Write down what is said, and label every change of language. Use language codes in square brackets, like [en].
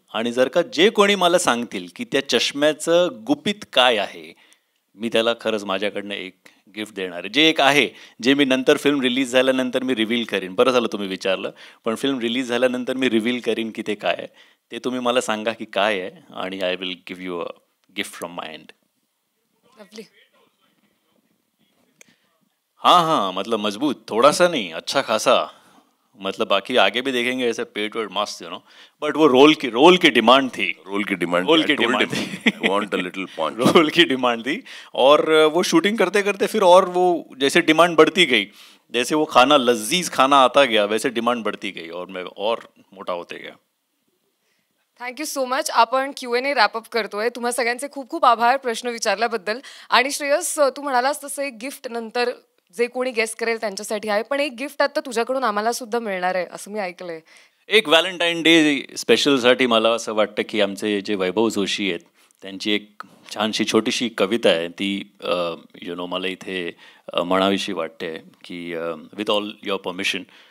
[mr] आणि जर का जे कोणी मला सांगतील की त्या चष्म्याचं गुपित काय आहे, मी त्याला खरंच माझ्याकडनं एक गिफ्ट देणार आहे, जे एक आहे, जे मी नंतर फिल्म रिलीज झाल्यानंतर मी रिव्हील करीन. बरं झालं तुम्ही विचारलं, पण फिल्म रिलीज झाल्यानंतर मी रिव्हील करीन की ते काय आहे. ते तुम्ही मला सांगा की काय आहे आणि [en] I will give you a gift from my end. Lovely. [hi] हाँ मतलब मजबूत, थोड़ा सा नहीं, अच्छा खासा. मतलब बाकी आगे भी देखेंगे ऐसे पेट वेट मस्त बट वो रोल की डिमांड थी. रोल की demand [en] Want a little point. [hi] Role की डिमांड थी और वो शूटिंग करते करते फिर और वो जैसे डिमांड बढ़ती गई, जैसे वो खाना लजीज खाना आता गया वैसे डिमांड बढ़ती गई और मैं और [mr] मोठा होते गया. [en] Thank you so much. [mr] आपण Q&A रॅपअप करतोय. तुम्हा सगळ्यांचे खूप खूप आभार प्रश्न विचारल्याबद्दल. आणि श्रेयस, तू म्हणालास तसं एक गिफ्ट नंतर जे कोणी गेस करेल त्यांच्यासाठी आहे, पण एक गिफ्ट आता तुझ्याकडून आम्हाला सुद्धा मिळणार आहे असं मी ऐकलंय. एक व्हॅलेंटाईन डे स्पेशलसाठी मला असं वाटतं की आमचे जे वैभव जोशी आहेत त्यांची एक छानशी छोटीशी कविता आहे, ती मला इथे म्हणावीशी वाटते की [en] With all your permission.